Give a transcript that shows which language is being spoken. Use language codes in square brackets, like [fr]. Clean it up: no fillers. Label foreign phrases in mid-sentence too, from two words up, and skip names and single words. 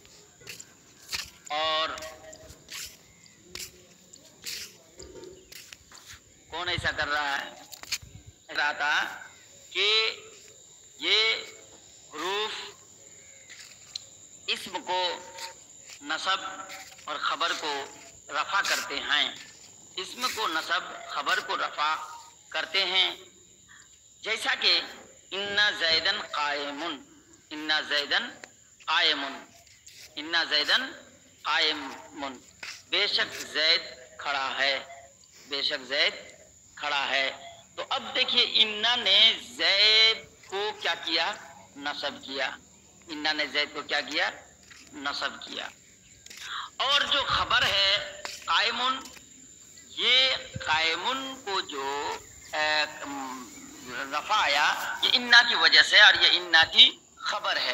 [hi] और कौन ऐसा कर रहा है, रहा था कि ये हरूफ इस्म को नसब और खबर को रफा करते हैं, इस्म को नसब खबर को रफा करते हैं। [ar] جيسا كه إن زيدا قائم، إن زيدا قائم، إن زيدا قائم, [hi] बेशक ज़ैद खड़ा है, बेशक ज़ैद खड़ा है। तो अब देखिए इन्ना ने ज़ैद को क्या किया, नसब किया, इन्ना ने ज़ैद को क्या किया, नसब किया। और जो खबर है कायमुन, ये कायमुन को जो रफा आया ये इन्ना की वजह से, और ये इन्ना की खबर है।